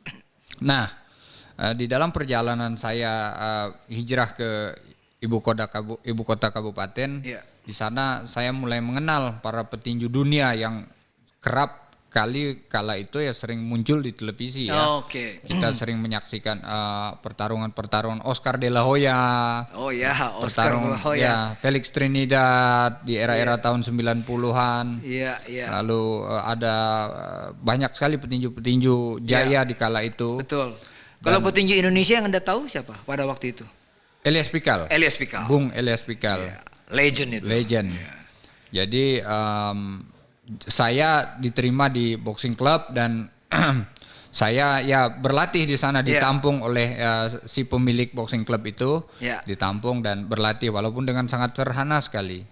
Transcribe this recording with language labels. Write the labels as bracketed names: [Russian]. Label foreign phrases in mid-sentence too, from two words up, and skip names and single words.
[Indonesian] Nah, di dalam perjalanan saya hijrah ke ibu kota kabupaten, di sana saya mulai mengenal para petinju dunia yang kerap kali kala itu ya sering muncul di televisi ya. Kita sering menyaksikan pertarungan Oscar de la Hoya. Oscar de la Hoya. Ya, Felix Trinidad di era-era tahun 90-an. Lalu ada banyak sekali petinju-petinju jaya di kala itu. Betul. Kalau petinju Indonesia yang Anda tahu siapa pada waktu itu? Elias Pikal. Bung Elias Pikal. Legend itu. Legend. Jadi saya diterima di [English] boxing club [Indonesian] dan saya ya berlatih di sana, ditampung oleh si pemilik [English] boxing club [Indonesian] itu, ditampung dan berlatih walaupun dengan sangat sederhana sekali.